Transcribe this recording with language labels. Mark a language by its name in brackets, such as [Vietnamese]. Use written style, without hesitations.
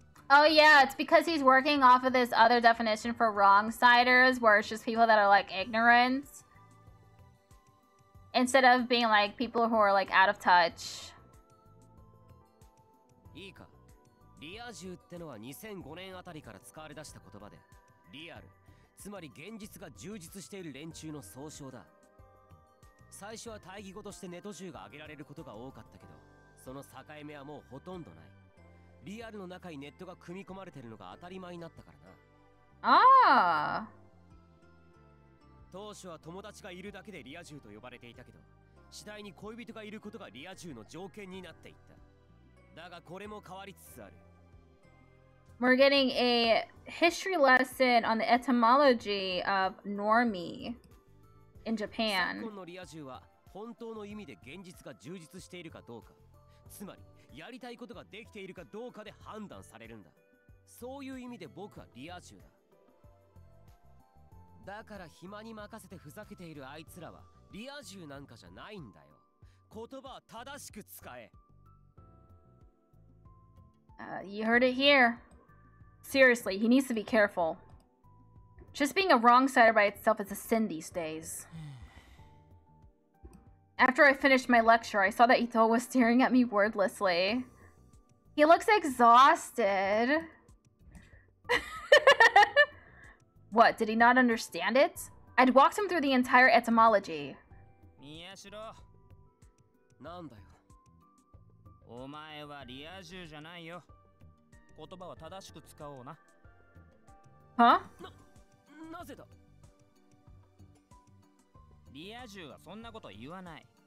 [English] Oh yeah, it's because he's working off of this other definition for wrong-siders, where it's just people that are like ignorant. Instead of being like people who are like out of touch. [Japanese] いいか、リア充ってのは2005年あたりから使われ出した言葉で、リアル、つまり現実が充実している連中の総称だ。最初は対義語としてネト銃が挙げられることが多かったけど、その境目はもうほとんどない。リアルの中にネットが組み込まれてるのが当たり前になったからな。ああ。当初は友達がいるだけでリア充と呼ばれていたけど、次第に恋人がいることがリア充の条件になっていった。だがこれも変わりつつある。 [English] We're getting a history lesson on the etymology of normie in Japan. [Japanese] 昨今のリア充は本当の意味で現実が充実しているかどうか、つまりやりたいことができているかどうかで判断されるんだ。そういう意味で僕はリア充だ。だから暇に任せてふざけているあいつらはリア充なんかじゃないんだよ。言葉は正しく使え。 [English] You heard it here. Seriously, he needs to be careful. Just being a wrong-sider by itself is a sin these days. After I finished my lecture, I saw that Ito was staring at me wordlessly. He looks exhausted. What, did he not understand it? I'd walked him through the entire etymology. [Japanese] 宮代、なんだよ。お前はリア充じゃないよ。言葉は正しく使おうな。 [English] Huh? [Japanese] なぜだ。リア充はそんなこと言わない。